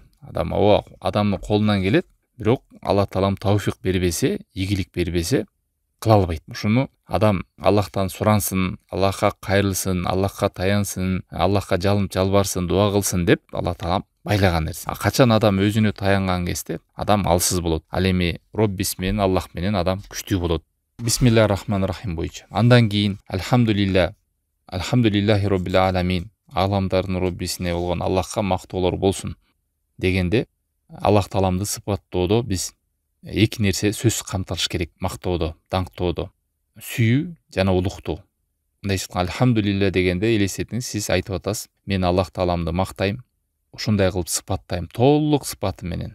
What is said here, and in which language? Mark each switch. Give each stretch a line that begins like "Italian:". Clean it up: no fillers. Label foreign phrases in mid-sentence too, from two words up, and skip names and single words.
Kyrgyz: Адамдын колунан келет, бирок Аллах таалам тауфик бербесе, ийгилик бербесе, кыла албайт. Ушуну адам Аллахтан сурансын, Аллахка кайрылсын, Аллахка таянсын, Аллахка жалынып жалбарсын, дуа кылсын деп Аллах таалам байлаган нерсе. Качан адам өзүнө таянган кезде адам алсыз болот. Ал эми Роббис менен, Аллах менен адам күчтүү болот.
Arabic: بسم الله الرحمن الرحيم боюнча.
Kyrgyz: Андан кийин
Arabic: الحمد لله رب العالمين,
Kyrgyz: аламдардын Роббисине болгон Аллахка мактоолор болсун дегенде, Аллах тааламды сыпаттоодо биз эки нерсе сөзсүз камтылыш керек. Мактоодо, даңктоодо, сүйүү жана улуктоо. Мындай алхамдулилла дегенде элестетиңиз, сиз айтып атасыз: мен Аллах тааламды мактайм, ушундай кылып сыпаттайм, толук сыпаты менен.